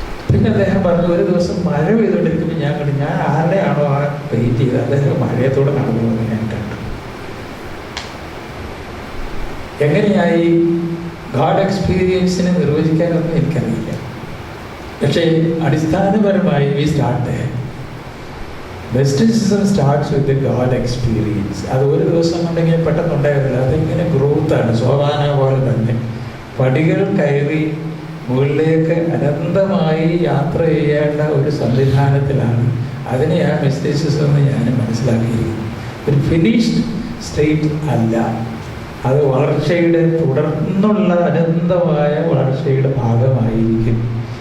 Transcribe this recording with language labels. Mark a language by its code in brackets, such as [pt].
[ml] പിന്നെ അദ്ദേഹം പറഞ്ഞു, ഒരു ദിവസം മഴ പെയ്തുകൊണ്ടിരിക്കുമ്പോൾ ഞാൻ കണ്ടു, ഞാൻ ആരുടെയാണോ ആ പെയിൻറ് ചെയ്ത് അദ്ദേഹം മഴയത്തോടെ നടന്നു എന്ന് ഞാൻ കണ്ടു. എങ്ങനെയായി ഗാഡ് എക്സ്പീരിയൻസിനെ നിർവചിക്കാനൊന്നും എനിക്കറിയില്ല. പക്ഷേ അടിസ്ഥാനപരമായി [en] We start Mysticism starts with the God experience. [ml] അത് ഒരു ദിവസം കൊണ്ടെങ്കിൽ പെട്ടെന്നുണ്ടായിരുന്നില്ല. അതിങ്ങനെ ഗ്രോത്താണ്. സോപാന പോലെ തന്നെ പടികൾ കയറി മുകളിലേക്ക് അനന്തമായി യാത്ര ചെയ്യേണ്ട ഒരു സംവിധാനത്തിലാണ്. അതിനെയാണ് മിസ്റ്റിസിസം എന്ന് ഞാൻ മനസ്സിലാക്കിയിരിക്കുന്നത്. ഒരു ഫിനിഷ്ഡ് സ്റ്റേറ്റ് അല്ല, അത് വളർച്ചയുടെ തുടർന്നുള്ള അനന്തമായ വളർച്ചയുടെ ഭാഗമായിരിക്കും.